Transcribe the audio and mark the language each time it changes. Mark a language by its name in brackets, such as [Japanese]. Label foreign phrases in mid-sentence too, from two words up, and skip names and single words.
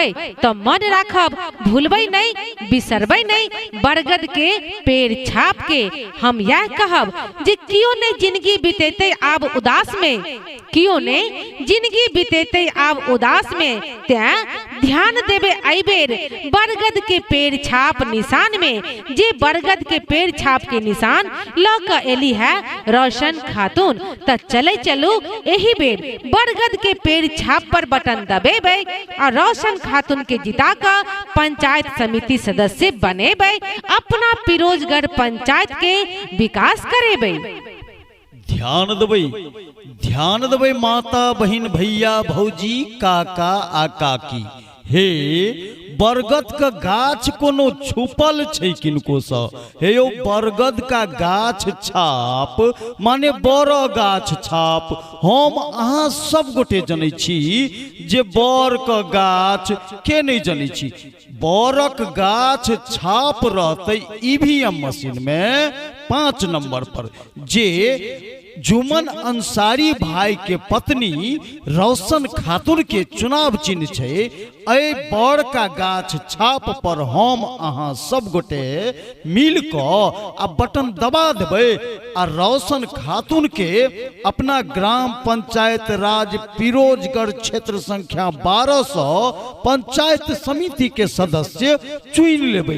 [Maithili] तो मन राखब भूलबै नहीं बिसरबै नहीं। बरगद के पेड़ छाप के हम यह कहब जे कियो ने जिंदगी बीतेते आब उदास में, कियो ने जिंदगी बीतेते आब उदास में, त्या ध्यान देबे आई बेर बरगद के पेड़ छाप निशान में। जे बरगद के पेड़ छाप के निशान लक एली है रोशन खातून। त चले चलू यही बेर बरगद के पेड़ छाप पर बटन दबेबै और रोशन खातून के जिता कर पंचायत समिति सदस्य बनेबै, अपना पिरोजगढ़ पंचायत के विकास करेबै। ध्यान देबै माता बहिन भैया भौजी काका आ काकी। हे बरगद का गाछ कोनो छुपल छै किनको सँ? हे यो बरगद का गाछ छाप माने बर गाछ छाप। हम अहाँ सब गोटे जनै छी जे बर का गाछ के नहीं जनै छी। बरक गाछ छाप रहते [English] EVM machine [Maithili] में 5 नंबर पर। जे जुमन अंसारी भाई के पत्नी रोशन खातून के चुनाव चिन्ह छे, ऐ बड़ का गाछ छाप पर हम अहाँ सब गोटे मिल क आ बटन दबा देबै आ रोशन खातून के अपना ग्राम पंचायत राज पिरोजगढ़ क्षेत्र संख्या 12 सौ पंचायत समिति के सदस्य चुन लेबै।